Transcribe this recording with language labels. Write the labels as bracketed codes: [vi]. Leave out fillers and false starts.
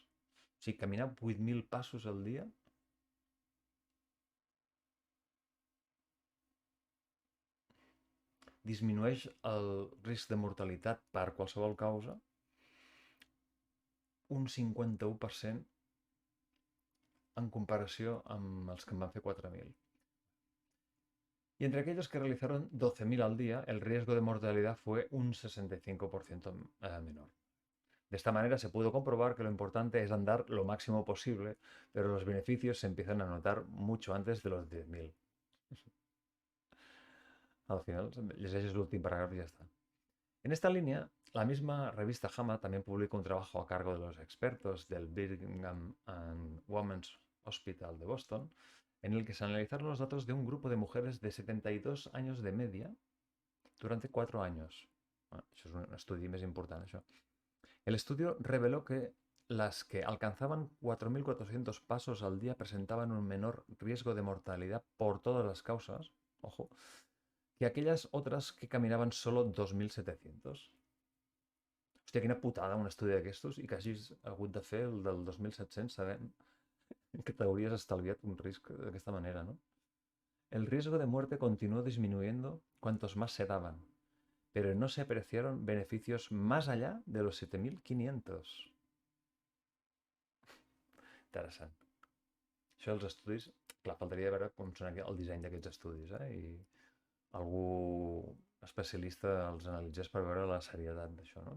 [ca] O sigui, caminar 8.000 passos al dia disminueix el risc de mortalitat per qualsevol causa un 51% en comparació amb els que en van fer 4.000. [es] Y entre aquellos que realizaron 12.000 al día, el riesgo de mortalidad fue un 65% menor. De esta manera se pudo comprobar que lo importante es andar lo máximo posible, pero los beneficios se empiezan a notar mucho antes de los 10.000. [ca] Al final, llegeixes l'últim paràgraf [es] y ya está. En esta línea, la misma revista JAMA también publicó un trabajo a cargo de los expertos del Brigham and Women's Hospital de Boston, en el que se analizaron los datos de un grupo de mujeres de 72 años de media durante 4 años. [ca] Bueno, això és un estudi més important, això. [es] El estudio reveló que las que alcanzaban 4.400 pasos al día presentaban un menor riesgo de mortalidad por todas las causas, ojo, que aquellas otras que caminaven solo 2.700. [ca] Hòstia, quina putada un estudi d'aquestos i que hagis hagut de fer el del 2.700 sabent que t'hauries estalviat un risc d'aquesta manera, ¿no? [es] El riesgo de muerte continuó disminuyendo cuantos más se daban, pero no se apreciaron beneficios más allá de los 7.500. [ca] Interessant. Això dels estudis, clar, faltaria veure com són el disseny d'aquests estudis, i algú especialista els analitzés per veure la serietat d'això, no?